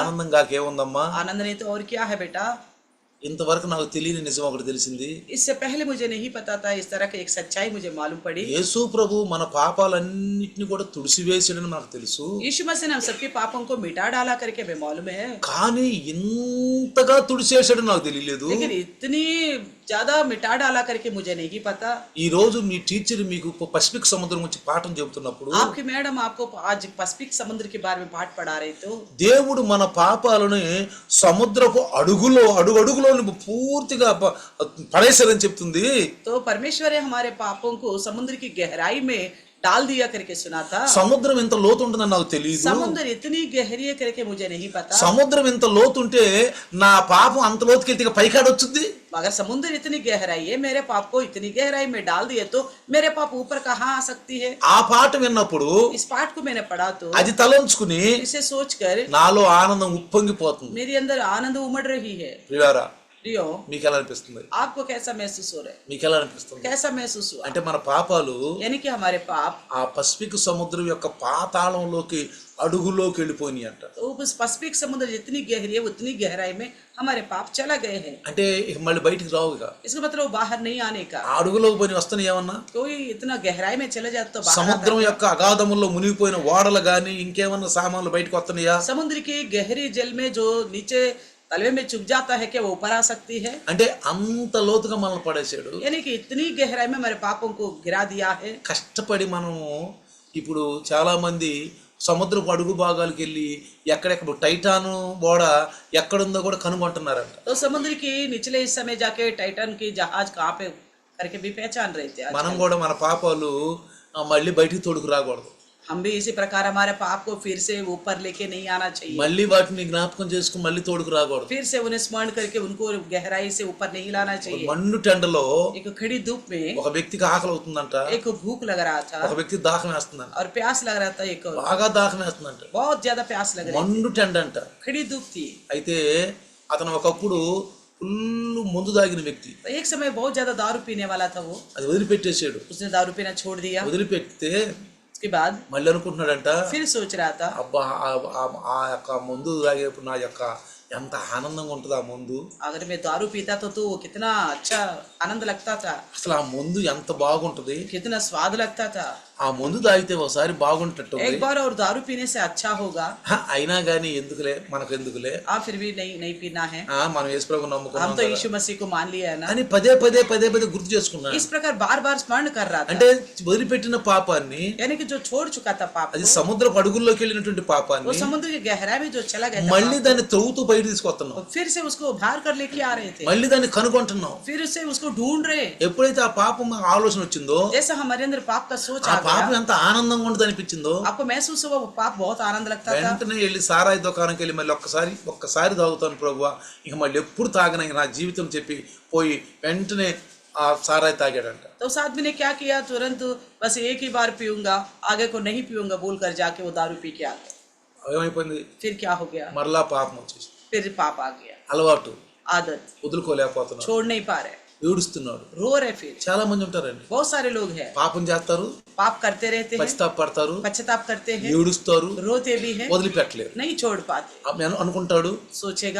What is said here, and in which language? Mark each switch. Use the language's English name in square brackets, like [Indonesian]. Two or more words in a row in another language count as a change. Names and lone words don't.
[Telugu] ఆనందంగా ఏముందమ్మా, [Hindi] आनंद नहीं तो और क्या है बेटा? [Telugu] ఇంతవరకు నాకు తెలియని నిజం ఒకటి తెలిసింది. [Hindi] इससे पहले मुझे नहीं पता था, इस तरह की एक सच्चाई मुझे मालूम पड़ी। [Telugu] యేసు ప్రభు మన పాపాలన్నిటిని కూడా తుడిసివేసాడని మనకు తెలుసు. [Hindi] यीशु मसीह ने हम सबके पापों को मिटा डाला करके हमें मालूम है, [Telugu] కానీ ఇంతగా తుడిసేసాడని నాకు తెలియలేదు. [Hindi] लेकिन इतनी ज्यादा मिटा डाला करके मुझे नहीं पता। [Telugu] ఈ రోజు మీ టీచర్ మీకు పసిఫిక్ సముద్రం గురించి పాఠం చెబుతున్నప్పుడు [Hindi] आपकी मैडम आपको आज पैसिफिक समुद्र के बारे में पाठ पढ़ा रहे तो [Telugu] దేవుడు మన పాపాలను సముద్రపు అడుగులో పూర్తిగా పడేశారని చెప్తుంది. [Hindi] तो परमेश्वर ने हमारे पापों को समुद्र की गहराई में डाल दिया करके सुना था। [Telugu] సముద్రం ఎంత లోతు ఉంటుందని నాకు తెలియదు. [Hindi] समुद्र इतनी गहरी है करके मुझे नहीं पता। [Telugu] సముద్రం ఎంత లోతు ఉంటే నా పాపం అంత లోతుకెళ్తే ఇక పైకాడొచ్చుద్ది. [Hindi] अगर समुद्र इतनी गहराई है, मेरे पाप को इतनी गहराई में डाल दिए तो मेरे पाप ऊपर कहाँ आ सकती है? [Telugu] ఆ పాట విన్నప్పుడు [Hindi] इस पाठ को मैंने पढ़ा तो [Telugu] అది తలంచుకుని [Hindi] इसे सोचकर [Telugu] నాలో ఆనందం ఉప్పొంగిపోతుంది. [Hindi] मेरे अंदर आनंद उमड़ रही है। [Telugu] ప్రియారా, [Hindi] प्रियो, [Telugu] మీకు ఎలా అనిపిస్తుంది? [Hindi] आपको कैसा महसूस हो रहा है? [Telugu] మీకు ఎలా అనిపిస్తుంది? [Hindi] कैसा महसूस हुआ? [Telugu] అంటే మన పాపాలు [Hindi] यानी कि हमारे पाप [Telugu] ఆ పసిఫిక్ సముద్రం యొక్క పాతాళంలోకి అడుగులోకి వెళ్ళిపోయినాయి అంట. [Hindi] तो उस पैसिफिक समुद्र जितनी गहरी है उतनी गहराई में हमारे पाप चला गए हैं। [Telugu] అంటే ఇక మళ్ళీ బయటికి రావుగా. [Hindi] इसका मतलब बाहर नहीं आने का। [Telugu] ఆ అడుగులోకి పోయి వస్తున్నాయి ఏమన్నా? [Hindi] कोई इतना गहराई में चले जाते तो बाहर [Telugu] సముద్రం యొక్క అగాధముల్లో మునిగిపోయిన ఓడలు గాని ఇంకేమన్నా సామాన్లు బయటకు వస్తున్నాయా? [Hindi] समुद्र की गहरी जल में जो नीचे तलवे में चुभ जाता है क्या वो ऊपर आ सकती है? [Telugu] అంటే అంత లోతుగా మనల్ని పడేసాడు. [Hindi] यानी कि इतनी गहराई में हमारे पापों को गिरा दिया है। [Telugu] కష్టపడి మనము ఇప్పుడు చాలా మంది సముద్రపు అడుగు భాగాలకు వెళ్ళి ఎక్కడెక్కడ టైటాను ఓడ ఎక్కడుందో కూడా కనుగొంటున్నారంట. [Hindi] तो समुद्र की निचले हिस्से में जाके टाइटन की जहाज कहाँ पे करके भी पहचान रहे थे। [Telugu] మనం కూడా మన పాపాలు మళ్ళీ బయటికి తోడుకు రాకూడదు. [Hindi] हम भी इसी प्रकार हमारे पाप को फिर से ऊपर लेके नहीं आना चाहिए, [Telugu] మళ్ళీ వాటిని జ్ఞాపకం చేసుకుని మళ్ళీ తోడుకు రాకూడదు. [Hindi] फिर से उन्हें स्मरण करके उनको गहराई से ऊपर नहीं लाना चाहिए। [Telugu] మండు టెండలో [Hindi] एक खड़ी धूप में [Telugu] ఒక వ్యక్తికి ఆకలి అవుతుందంట, [Hindi] एक भूख लग रहा था [Telugu] ఒక వ్యక్తి దాహం వేస్తుందంట, [Hindi] और प्यास लग रहा था, एक और [Telugu] బాగా దాహం వేస్తుందంట. [Hindi] बहुत ज्यादा प्यास लग रही [Telugu] మండు టెండ అంట. [Hindi] थी, खड़ी धूप थी। [Telugu] అయితే అతను ఒకప్పుడు ఫుల్ మందు తాగిన వ్యక్తి. [Hindi] तो एक समय बहुत ज्यादा दारू पीने वाला था वो, [Telugu] అది వదిలిపెట్టేసాడు. [Hindi] उसने दारू पीना छोड़ दिया। [Telugu] వదిలిపెడితే [Hindi] उसके बाद [Telugu] మళ్ళీ అనుకుంటున్నాడంట, [Hindi] फिर सोच रहा था, [Telugu] అబ్బా ఆ యొక్క మందు తాగేప్పుడు నా యొక్క ఎంత ఆనందంగా ఉంటుంది ఆ మందు. [Hindi] अगर मैं दारू पीता तो वो कितना अच्छा आनंद लगता था, [Telugu] అసలు ఆ మందు ఎంత బాగుంటది. [Hindi] कितना स्वाद लगता था। [Telugu] ఆ మందు తాగితే ఒకసారి బాగుంటట్టు [Hindi] एक बार और दारू पीने से अच्छा होगा, [Telugu] అయినా గానీ ఎందుకులే మనకు ఎందుకులే, [Hindi] फिर भी नहीं पीना है, [Telugu] మనం యేసుప్రభు [Hindi] हम [Telugu] నమ్ముకున్నాం [Hindi] तो [Telugu] కదా [Hindi] यीशु मसीह को मान लिया है ना। [Telugu] అని పదే పదే గుర్తు చేసుకున్నాడు. [Hindi] इस प्रकार बार बार स्मरण कर रहा था, [Telugu] అంటే వదిలిపెట్టిన పాపాన్ని, [Hindi] यानी कि जो छोड़ चुका था पाप [Telugu] అది [Hindi] को, [Telugu] సముద్రపు అడుగుల్లోకి వెళ్ళినటువంటి [Hindi] वो [Telugu] పాపాన్ని [Hindi] समुद्र की गहराई में जो चला गया था [Telugu] మళ్ళీ [Hindi] पाप [Telugu] దాన్ని త్రవ్వుతూ బయట తీసుకొస్తున్నాం. [Hindi] को, फिर से उसको उभार कर लेके आ रहे थे, [Telugu] మళ్ళీ దాన్ని కనుగొంటున్నాం. [Hindi] फिर से उसको ढूंढ रहे। [Telugu] ఎప్పుడైతే ఆ పాపం ఆలోచన వచ్చిందో, [Hindi] जैसा हमारे अंदर पाप का सोच [Telugu] ఆ [Hindi] आ [Telugu] పాపం [Hindi] गया, [Telugu] ఎంత ఆనందంగా ఉంటుంది అనిపించిందో, [Hindi] आपको महसूस हुआ वो पाप बहुत आनंद लगता था। [Telugu] వెంటనే వెళ్ళి సారాయి దుకాణంకి వెళ్ళి మళ్ళీ ఒక్కసారి తాగుతాను ప్రభువా, ఇక మళ్ళీ ఎప్పుడు తాగన నా జీవితం చెప్పి పోయి వెంటనే ఆ సారాయి తాగాడంట. [Hindi] तो उस आदमी ने क्या किया, तुरंत बस एक ही बार पीऊंगा, आगे को नहीं पीऊंगा बोल कर जाके वो दारू पी के आ गया। [Telugu] ఏమైపోయింది, [Hindi] फिर क्या हो गया, [Telugu] మరలా పాపం వచ్చేసి [Hindi] फिर पाप आ गया, [Telugu] అలవాటు [Hindi] आदत [Telugu] వదులుకోలేకపోతున్నాడు, [Hindi] छोड़ नहीं पा रहे, [Telugu] ఏడుస్తున్నాడు. [Hindi] रो रहे। फिर [Telugu] చాలా మంది ఉంటారండి, [Hindi] बहुत सारे लोग हैं, [Telugu] పాపం చేస్తారు, [Hindi] पाप करते रहते हैं, [Telugu] పశ్చాత్తాప పడతారు, [Hindi] पश्चाताप करते हैं, [Telugu] ఏడుస్తారు, [Hindi] रोते भी हैं, [Telugu] వదిలిపెట్టలేరు. [Hindi] नहीं छोड़ पाते, [Telugu] అనుకుంటాడు [Hindi] सोचेगा